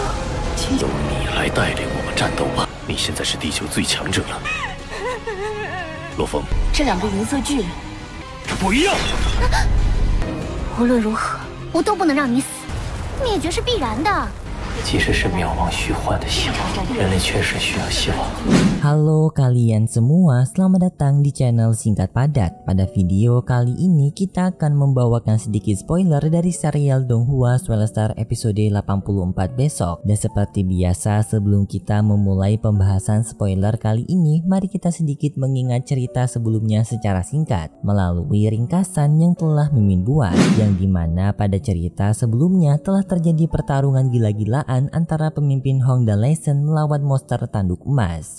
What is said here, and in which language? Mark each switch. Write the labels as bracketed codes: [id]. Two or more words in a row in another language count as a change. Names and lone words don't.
[zh] 由你来带领我们战斗吧！你现在是地球最强者了，洛风。这两个银色巨人，这不一样。无论如何，我都不能让你死，灭绝是必然的。即使是渺茫虚幻的希望，人类确实需要希望。 [id] Halo kalian semua, selamat datang di channel Singkat Padat. Pada video kali ini kita akan membawakan sedikit spoiler dari serial Donghua Swell Star episode 84 besok. Dan seperti biasa sebelum kita memulai pembahasan spoiler kali ini, mari kita sedikit mengingat cerita sebelumnya secara singkat melalui ringkasan yang telah Mimin buat, yang dimana pada cerita sebelumnya telah terjadi pertarungan gila-gilaan antara pemimpin Hongda Lesson melawan monster tanduk emas.